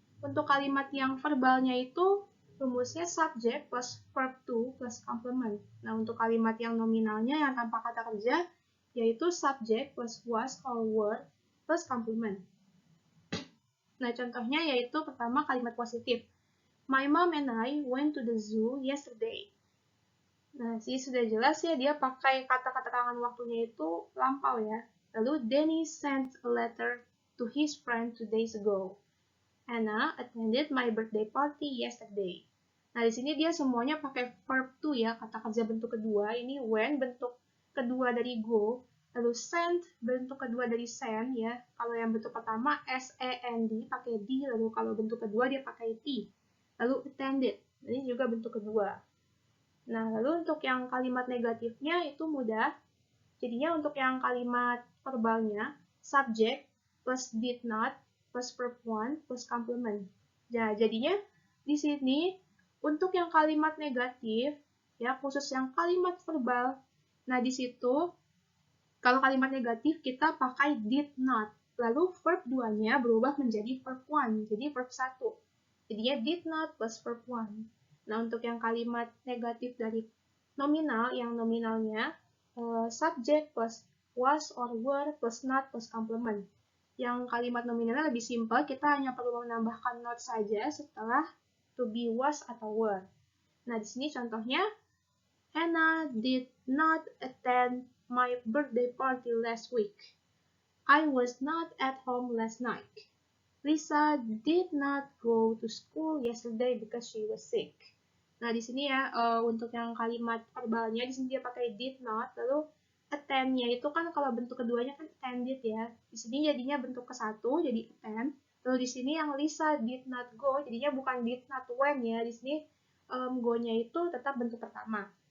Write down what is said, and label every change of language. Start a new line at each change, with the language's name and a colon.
Indonesian: Untuk kalimat yang verbalnya itu rumusnya subject plus verb to plus complement. Nah, untuk kalimat yang nominalnya yang tanpa kata kerja yaitu subject plus was or were plus complement. Nah, contohnya yaitu pertama kalimat positif.
English: My mom and I went to the zoo yesterday.
Indonesian: Nah, sih sudah jelas ya dia pakai kata keterangan waktunya itu lampau ya. Lalu
English: Danny sent a letter to his friend 2 days ago. Anna attended my birthday party yesterday.
Indonesian: Nah, di sini dia semuanya pakai verb to ya, kata kerja bentuk kedua. Ini when bentuk kedua dari go, lalu send bentuk kedua dari send ya. Kalau yang bentuk pertama S-E-N-D pakai D, lalu kalau bentuk kedua dia pakai T. Lalu attended, ini juga bentuk kedua. Nah, lalu untuk yang kalimat negatifnya itu mudah. Jadinya untuk yang kalimat verbalnya, subject plus did not plus verb 1 plus complement. Nah, jadinya di sini untuk yang kalimat negatif, ya khusus yang kalimat verbal, nah di situ kalau kalimat negatif kita pakai did not, lalu verb 2-nya berubah menjadi verb 1, jadi verb 1. Jadinya did not plus verb 1. Nah, untuk yang kalimat negatif dari nominal, yang nominalnya subject plus was or were plus not plus complement. Yang kalimat nominalnya lebih simpel, kita hanya perlu menambahkan not saja setelah to be, was, atau were. Nah, di sini contohnya,
English: Anna did not attend my birthday party last week. I was not at home last night. Lisa did not go to school yesterday because she was sick.
Indonesian: Nah, di sini ya, untuk yang kalimat verbalnya, di sini dia pakai did not, lalu attend-nya itu kan kalau bentuk keduanya kan attended ya. Di sini jadinya bentuk ke-1 jadi attend. Lalu di sini yang
English: Lisa did not go
Indonesian: jadinya bukan
English: did not went
Indonesian: ya. Di sini go-nya itu tetap bentuk pertama.